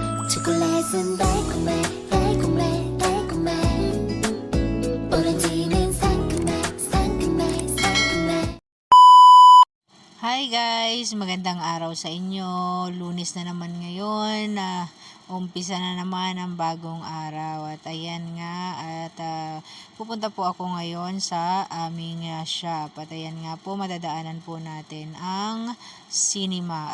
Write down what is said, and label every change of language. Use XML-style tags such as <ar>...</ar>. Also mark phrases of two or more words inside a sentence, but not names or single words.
<ko>초콜릿은 달콤해 달콤해 달콤해 오렌지는 상큼해 상큼해 상큼해.</ko> <en>Hi guys!</en> <tl>Magandang araw sa inyo. Lunes na naman ngayon. Umpisa na naman ang bagong araw. At ayan nga, pupunta po ako ngayon sa aming shop. At ayan nga po, madadaanan po natin ang cinema.</tl>